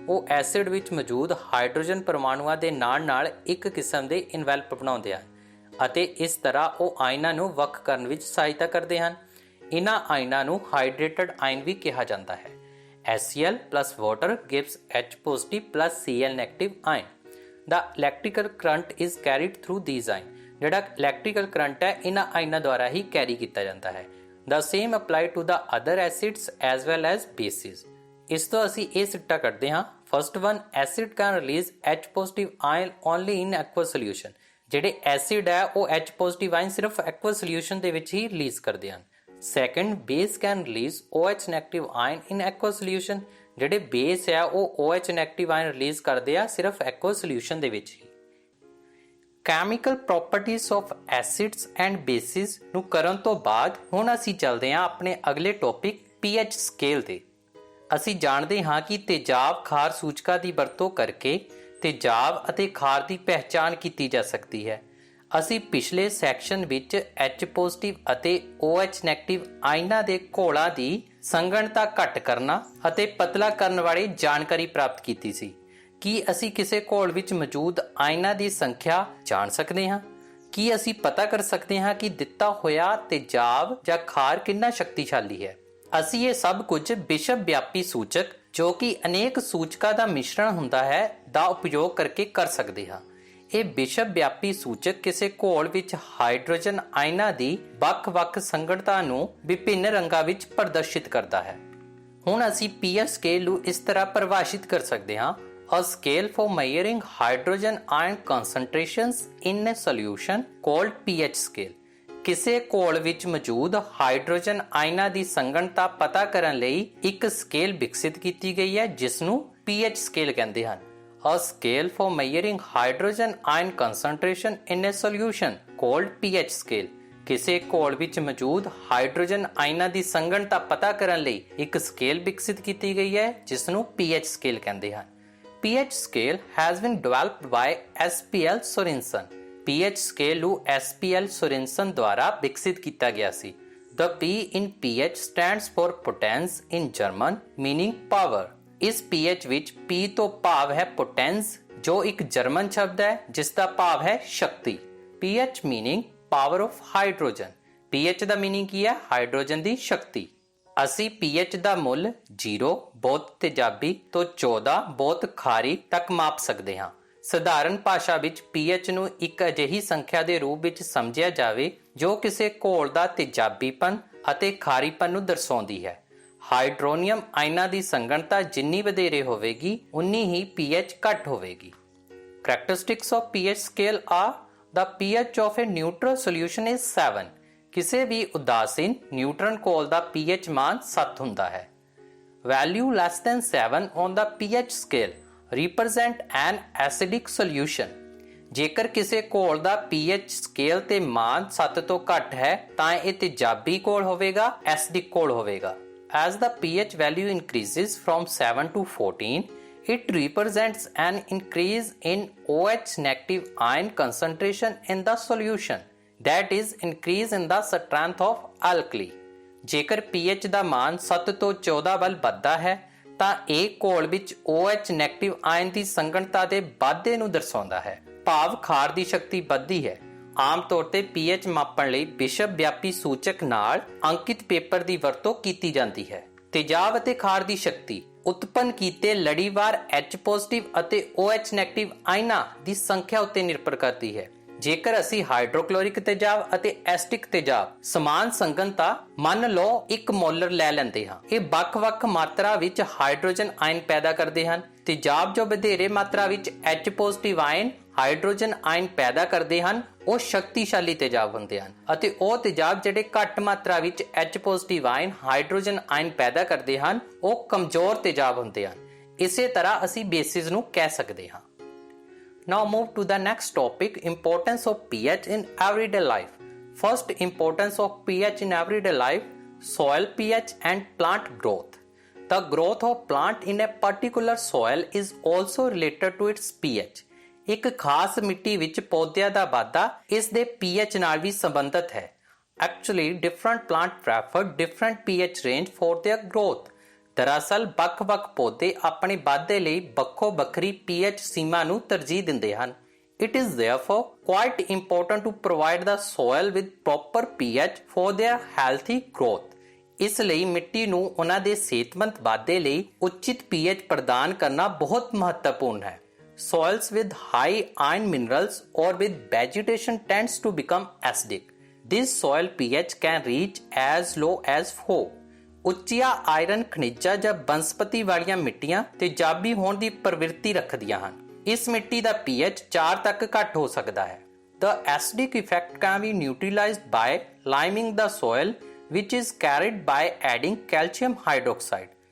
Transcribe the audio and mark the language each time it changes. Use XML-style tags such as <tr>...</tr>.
<pa>ਉਹ ਐਸਿਡ ਵਿੱਚ ਮੌਜੂਦ ਹਾਈਡਰੋਜਨ ਪਰਮਾਣੂਆਂ ਦੇ ਨਾਲ ਇੱਕ ਕਿਸਮ ਦੇ ਇਨਵੈਲਪ ਬਣਾਉਂਦੇ ਹਨ ਅਤੇ ਇਸ ਤਰ੍ਹਾਂ ਉਹ ਆਇਨਾਂ ਨੂੰ ਵੱਖ ਕਰਨ ਵਿੱਚ ਸਹਾਇਤਾ ਕਰਦੇ ਹਨ। ਇਹਨਾਂ ਆਇਨਾਂ ਨੂੰ ਹਾਈਡਰੇਟਡ ਆਇਨ ਵੀ ਕਿਹਾ ਜਾਂਦਾ ਹੈ।</pa> <en>HCl plus water gives H positive plus Cl negative ion. The electrical current is carried through these ions.</en> <pa>ਜਿਹੜਾ ਇਲੈਕਟ੍ਰੀਕਲ ਕਰੰਟ ਹੈ ਇਹਨਾਂ ਆਇਨਾਂ ਦੁਆਰਾ ਹੀ ਕੈਰੀ ਕੀਤਾ ਜਾਂਦਾ ਹੈ।</pa> <en>The same apply to the other acids as well as bases.</en> <pa>ਇਸ ਤੋਂ ਅਸੀਂ ਇਹ ਸਿੱਟਾ ਕੱਢਦੇ ਹਾਂ।</pa> <en>First one, acid can release H positive ion only in aqueous solution.</en> <pa>ਜਿਹੜੇ ਐਸਿਡ ਹੈ ਉਹ</pa> <en>H positive ion</en> <pa>ਸਿਰਫ</pa> <en>aqueous solution</en> <pa>ਦੇ ਵਿੱਚ ਹੀ ਰਿਲੀਜ਼ ਕਰਦੇ ਹਨ।</pa> <en>Second, base can release OH negative ion in aqueous solution.</en> <pa>ਜਿਹੜੇ ਬੇਸ ਹੈ ਉਹ</pa> <en>OH negative ion</en> <pa>ਰਿਲੀਜ਼ ਕਰਦੇ ਆ ਸਿਰਫ</pa> <en>aqueous solution</en> <pa>ਦੇ ਵਿੱਚ ਹੀ।</pa> <en>Chemical properties of acids and bases</en> <pa>ਨੂੰ ਕਰਨ ਤੋਂ ਬਾਅਦ ਹੁਣ ਅਸੀਂ ਚੱਲਦੇ ਹਾਂ ਆਪਣੇ ਅਗਲੇ ਟੌਪਿਕ pH ਸਕੇਲ ਤੇ। ਅਸੀਂ ਜਾਣਦੇ ਹਾਂ ਕਿ ਤੇਜ਼ਾਬ ਖਾਰ ਸੂਚਕਾਂ ਦੀ ਵਰਤੋਂ ਕਰਕੇ ਤੇਜ਼ਾਬ ਅਤੇ ਖਾਰ ਦੀ ਪਹਿਚਾਣ ਕੀਤੀ ਜਾ ਸਕਦੀ ਹੈ। ਅਸੀਂ ਪਿਛਲੇ ਸੈਕਸ਼ਨ ਵਿੱਚ H ਪੋਜ਼ਿਟਿਵ ਅਤੇ OH ਨੈਗੇਟਿਵ ਆਇਨਾਂ ਦੇ ਘੋਲਾਂ ਦੀ ਸੰਘਣਤਾ ਘੱਟ ਕਰਨਾ ਅਤੇ ਪਤਲਾ ਕਰਨ ਵਾਲੀ ਜਾਣਕਾਰੀ ਪ੍ਰਾਪਤ ਕੀਤੀ ਸੀ। ਕੀ ਅਸੀਂ ਕਿਸੇ ਘੋਲ ਵਿੱਚ ਮੌਜੂਦ ਆਇਨਾਂ ਦੀ ਸੰਖਿਆ ਜਾਣ ਸਕਦੇ ਹਾਂ? ਕੀ ਅਸੀਂ ਪਤਾ ਕਰ ਸਕਦੇ ਹਾਂ ਕਿ ਦਿੱਤਾ ਹੋਇਆ ਤੇਜ਼ਾਬ ਜਾਂ ਖਾਰ ਕਿੰਨਾ ਸ਼ਕਤੀਸ਼ਾਲੀ ਹੈ? ਅਸੀਂ ਇਹ ਸਭ ਕੁਝ ਵਿਸ਼ਵ ਵਿਆਪੀ ਸੂਚਕ ਜੋ ਕਿ ਅਨੇਕ ਸੂਚਕਾਂ ਦਾ ਮਿਸ਼ਰਣ ਹੁੰਦਾ ਹੈ ਦਾ ਉਪਯੋਗ ਕਰਕੇ ਕਰ ਸਕਦੇ ਹਾਂ। ਇਹ ਵਿਸ਼ਵ ਵਿਆਪੀ ਸੂਚਕ ਕਿਸੇ ਘੋਲ ਵਿੱਚ ਹਾਈਡਰੋਜਨ ਆਇਨਾਂ ਦੀ ਵੱਖ-ਵੱਖ ਸੰਘਣਤਾ ਨੂੰ ਵਿਭਿੰਨ ਰੰਗਾਂ ਵਿੱਚ ਪ੍ਰਦਰਸ਼ਿਤ ਕਰਦਾ ਹੈ। ਹੁਣ ਅਸੀਂ pH ਸਕੇਲ ਨੂੰ ਇਸ ਤਰ੍ਹਾਂ ਪਰਿਭਾਸ਼ਿਤ ਕਰ ਸਕਦੇ ਹਾਂ:</pa> <en>A scale for measuring hydrogen ion concentrations in a solution called pH scale।</en> <pa>ਕਿਸੇ ਘੋਲ ਵਿੱਚ ਮੌਜੂਦ ਹਾਈਡਰੋਜਨ ਆਇਨਾਂ ਦੀ ਸੰਘਣਤਾ ਪਤਾ ਕਰਨ ਲਈ ਇੱਕ ਸਕੇਲ ਵਿਕਸਿਤ ਕੀਤੀ ਗਈ ਹੈ ਜਿਸ ਨੂੰ pH ਸਕੇਲ ਕਹਿੰਦੇ ਹਨ।</pa> <en>A scale for measuring hydrogen ion concentration in a solution called pH scale।</en> <pa>ਕਿਸੇ ਘੋਲ ਵਿੱਚ ਮੌਜੂਦ ਹਾਈਡਰੋਜਨ ਆਇਨਾਂ ਦੀ ਸੰਘਣਤਾ ਪਤਾ ਕਰਨ ਲਈ ਇੱਕ ਸਕੇਲ ਵਿਕਸਿਤ ਕੀਤੀ ਗਈ ਹੈ ਜਿਸ ਨੂੰ pH ਸਕੇਲ ਕਹਿੰਦੇ ਹਨ।</pa> <en>pH scale has been developed by S.P.L.</en> <pa>Sorensen। pH scale ਨੂੰ S.P.L. Sorensen ਦੁਆਰਾ ਵਿਕਸਿਤ ਕੀਤਾ ਗਿਆ ਸੀ।</pa> <en>The P in pH stands for potence in German, meaning power।</en> <pa>ਇਸ pH ਵਿੱਚ P ਤੋਂ ਭਾਵ ਹੈ potence, ਜੋ ਇੱਕ ਜਰਮਨ ਸ਼ਬਦ ਹੈ ਜਿਸ ਦਾ ਭਾਵ ਹੈ ਸ਼ਕਤੀ।</pa> <en>pH meaning power of hydrogen।</en> <pa>pH ਦਾ meaning ਕੀ ਹੈ? ਹਾਈਡਰੋਜਨ ਦੀ ਸ਼ਕਤੀ। ਅਸੀਂ pH ਦਾ ਮੁੱਲ 0 ਬਹੁਤ ਤੇਜ਼ਾਬੀ ਤੋਂ 14 ਬਹੁਤ ਖਾਰੀ ਤੱਕ ਮਾਪ ਸਕਦੇ ਹਾਂ। ਸਧਾਰਨ ਭਾਸ਼ਾ ਵਿੱਚ pH ਨੂੰ ਇੱਕ ਅਜਿਹੀ ਸੰਖਿਆ ਦੇ ਰੂਪ ਵਿੱਚ ਸਮਝਿਆ ਜਾਵੇ ਜੋ ਕਿਸੇ ਘੋਲ ਦਾ ਤੇਜ਼ਾਬੀਪਨ ਅਤੇ ਖਾਰੀਪਨ ਨੂੰ ਦਰਸਾਉਂਦੀ ਹੈ। ਹਾਈਡਰੋਨੀਅਮ ਆਇਨਾਂ ਦੀ ਸੰਘਣਤਾ ਜਿੰਨੀ ਵਧੇਰੇ ਹੋਵੇਗੀ ਉਨੀ ਹੀ pH ਘੱਟ ਹੋਵੇਗੀ।</pa> <en>Characteristics of pH scale are: the pH of a neutral solution is 7।</en> <pa>ਕਿਸੇ ਵੀ ਉਦਾਸੀਨ ਨਿਊਟਰਨ ਘੋਲ ਦਾ pH ਮਾਨ 7 ਹੁੰਦਾ ਹੈ।</pa> <en>Value less than 7 on the pH scale represent an acidic solution।</en> <pa>ਜੇਕਰ ਕਿਸੇ ਘੋਲ ਦਾ pH ਸਕੇਲ ਤੇ ਮਾਨ 7 ਤੋਂ ਘੱਟ ਹੈ ਤਾਂ ਇਹ ਤੇਜ਼ਾਬੀ ਘੋਲ ਹੋਵੇਗਾ, ਐਸਿਡਿਕ ਘੋਲ ਹੋਵੇਗਾ।</pa> <en>As the pH value increases from 7 to 14, it represents an increase in OH negative ion concentration in the solution, that is increase in the strength of alkali।</en> <pa>ਜੇਕਰ pH ਦਾ ਮਾਨ 7 ਤੋਂ 14 ਵੱਲ ਵੱਧਦਾ ਹੈ ਤਾਂ ਇਹ ਘੋਲ ਵਿੱਚ OH ਨੈਗੇਟਿਵ ਆਇਨ ਦੀ ਸੰਘਣਤਾ ਦੇ ਵਾਧੇ ਨੂੰ ਦਰਸਾਉਂਦਾ ਹੈ, ਭਾਵ ਖਾਰ ਦੀ ਸ਼ਕਤੀ ਵੱਧਦੀ ਹੈ। ਆਮ ਤੌਰ ਤੇ pH ਮਾਪਣ ਲਈ ਵਿਸ਼ਵ ਵਿਆਪੀ ਸੂਚਕ ਨਾਲ ਅੰਕਿਤ ਪੇਪਰ ਦੀ ਵਰਤੋਂ ਕੀਤੀ ਜਾਂਦੀ ਹੈ। ਤੇਜ਼ਾਬ ਅਤੇ ਖਾਰ ਦੀ ਸ਼ਕਤੀ ਉਤਪੰਨ ਕੀਤੇ ਲੜੀਵਾਰ H+ ਅਤੇ OH ਨੈਗੇਟਿਵ ਆਇਨਾਂ ਦੀ ਸੰਖਿਆ ਉੱਤੇ ਨਿਰਭਰ ਕਰਦੀ ਹੈ। ਜੇਕਰ ਅਸੀਂ ਹਾਈਡਰੋਕਲੋਰਿਕ ਤੇਜ਼ਾਬ ਅਤੇ ਐਸਿਟਿਕ ਤੇਜ਼ਾਬ ਸਮਾਨ ਸੰਘਣਤਾ ਮੰਨ ਲਓ 1 ਮੋਲਰ ਲੈ ਲੈਂਦੇ ਹਾਂ, ਇਹ ਵੱਖ-ਵੱਖ ਮਾਤਰਾ ਵਿੱਚ ਹਾਈਡਰੋਜਨ ਆਇਨ ਪੈਦਾ ਕਰਦੇ ਹਨ। ਤੇਜ਼ਾਬ ਜੋ ਵਧੇਰੇ ਮਾਤਰਾ ਵਿੱਚ H+ ਆਇਨ ਹਾਈਡਰੋਜਨ ਆਇਨ ਪੈਦਾ ਕਰਦੇ ਹਨ ਉਹ ਸ਼ਕਤੀਸ਼ਾਲੀ ਤੇਜ਼ਾਬ ਹੁੰਦੇ ਹਨ ਅਤੇ ਉਹ ਤੇਜ਼ਾਬ ਜਿਹੜੇ ਘੱਟ ਮਾਤਰਾ ਵਿੱਚ H+ ਆਇਨ ਹਾਈਡਰੋਜਨ ਆਇਨ ਪੈਦਾ ਕਰਦੇ ਹਨ ਉਹ ਕਮਜ਼ੋਰ ਤੇਜ਼ਾਬ ਹੁੰਦੇ ਹਨ। ਇਸੇ ਤਰ੍ਹਾਂ ਅਸੀਂ ਬੇਸਿਸ ਨੂੰ ਕਹਿ ਸਕਦੇ ਹਾਂ।</pa> <en>Now move to the next topic: importance of pH in everyday life। First, importance of pH in everyday life: soil pH and plant growth। The growth of plant in a particular soil is also related to its pH।</en> <pa>ਇੱਕ ਖਾਸ ਮਿੱਟੀ ਵਿੱਚ ਪੌਦਿਆਂ ਦਾ ਵਾਧਾ ਇਸ ਦੇ pH ਨਾਲ ਵੀ ਸੰਬੰਧਿਤ ਹੈ।</pa> <en>Actually, different plant prefer different pH range for their growth।</en> <pa>ਦਰਅਸਲ ਵੱਖ-ਵੱਖ ਪੌਦੇ ਆਪਣੇ ਵਾਧੇ ਲਈ ਵੱਖੋ-ਵੱਖਰੀ pH ਸੀਮਾ ਨੂੰ ਤਰਜੀਹ ਦਿੰਦੇ ਹਨ।</pa> <en>It is therefore quite important to provide the soil with proper pH for their healthy growth।</en> <pa>ਇਸ ਲਈ ਮਿੱਟੀ ਨੂੰ ਉਹਨਾਂ ਦੇ ਸਿਹਤਮੰਦ ਵਾਧੇ ਲਈ ਉਚਿਤ pH ਪ੍ਰਦਾਨ ਕਰਨਾ ਬਹੁਤ ਮਹੱਤਵਪੂਰਨ ਹੈ।</pa> <en>Soils with high iron minerals or with vegetation tends to become acidic। This soil pH can reach as low as 4।</en> <pa>ਉੱਚੀਆਂ ਆਇਰਨ ਖਣਿਜਾਂ ਜਾਂ ਬਨਸਪਤੀ ਵਾਲੀਆਂ ਮਿੱਟੀਆਂ ਤੇਜ਼ਾਬੀ ਹੋਣ ਦੀ ਪ੍ਰਵਿਰਤੀ ਰੱਖਦੀਆਂ ਹਨ। ਇਸ ਮਿੱਟੀ ਦਾ pH 4 ਤੱਕ ਘੱਟ ਹੋ ਸਕਦਾ ਹੈ।</pa> <en>The acidic effect can be neutralized by liming the soil, which is carried by adding calcium hydroxide।</en>